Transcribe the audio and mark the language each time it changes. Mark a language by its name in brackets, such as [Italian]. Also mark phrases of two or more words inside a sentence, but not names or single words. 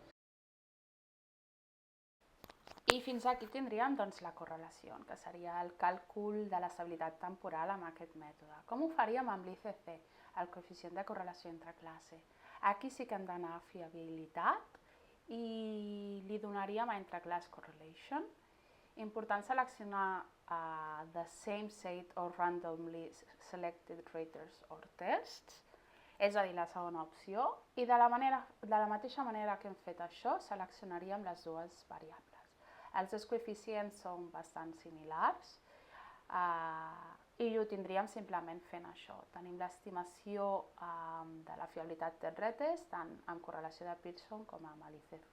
[Catalan] I fins aquí tindríem la correlació, que seria el càlcul de l'estabilitat temporal amb aquest mètode. Com ho faríem amb l'ICC, el coeficient de correlació entre classe? Aquí sí que hem d'anar a fiabilitat i li donaríem a entre [English] class correlation. [Catalan] Important seleccionar [English] the same set or randomly selected raters or tests, [Catalan] és a dir, la segona opció, i de la mateixa manera que hem fet això, seleccionaríem les dues variables. Els dos coeficients són bastant similars i ho tindríem simplement fent això. Tenim l'estimació de la fiabilitat del retest tant amb correlació de Pearson com amb l'ICC.